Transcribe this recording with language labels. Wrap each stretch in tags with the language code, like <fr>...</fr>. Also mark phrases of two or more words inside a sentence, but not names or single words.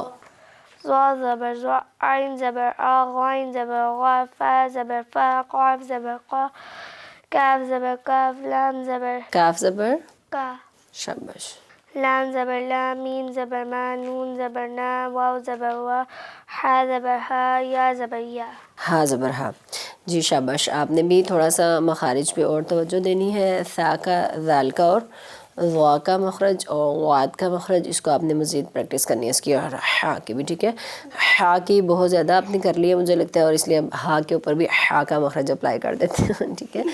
<ur>زا زبر زا، عین زبر آ، غین زبر غا، فا زبر فا، قاف زبر قا، کاف زبر کاف، لام زبر کاف زبر. کا، شاباش. لام زبر لا، میم زبر ما، نون زبر نا، واو زبر وا، ہا زبر ہا، یا زبر یا. ہا زبر ہا. جی شاباش. آپ نے بھی تھوڑا سا مخارج پہ اور توجہ دینی ہے. سا کا، ذال کا اور ضا کا مخرج اور غاد کا مخرج، اس کو آپ نے مزید پریکٹس کرنی ہے اس کی، اور ہا کی بھی، ٹھیک ہے؟ ہا کی بہت زیادہ آپ نے کر لی ہے مجھے لگتا ہے، اور اس لیے اب ہا کے اوپر بھی ہا کا مخرج اپلائی کر دیتے ہیں، ٹھیک ہے؟</ur>